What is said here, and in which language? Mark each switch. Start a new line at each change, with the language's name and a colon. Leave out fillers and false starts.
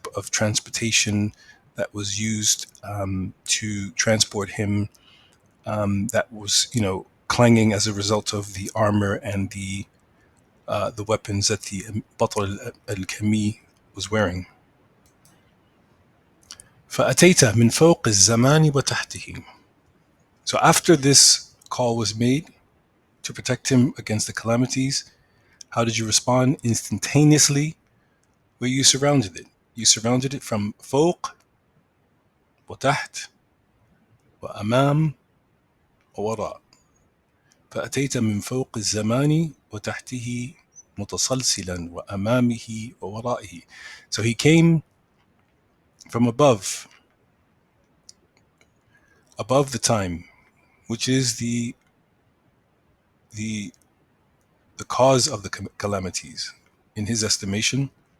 English: transportation that was used to transport him, that was, clanging as a result of the armor and the weapons that the Batal al-Kami was wearing.
Arabic: فأتيت من فوق الزمان وتحته.
English: So after this call was made to protect him against the calamities, how did you respond? Instantaneously, where you surrounded it. You surrounded it from
Arabic: فوق وتحت وأمام ووراء. فأتيت من فوق الزمان وتحته متسلسلا وأمامه وورائه.
English: So he came from above the time, which is the cause of the calamities in his estimation.